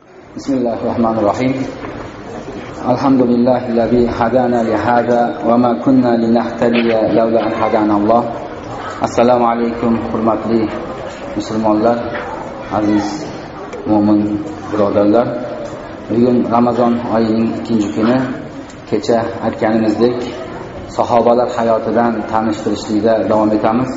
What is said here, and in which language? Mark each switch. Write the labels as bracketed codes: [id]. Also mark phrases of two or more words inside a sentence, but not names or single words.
[ar] بسم الله الرحمن الرحيم. الحمد لله الذي هدانا لهذا وما كنا لنهتدي لولا أن هدانا الله. السلام عليكم [uz] hurmatli musulmonlar, aziz mo'min birodarlar. Bugun Ramazon oyining 2-kuni. Kecha aytganimizdek, sahobalar hayotidan tanishtirishlikda davom etamiz.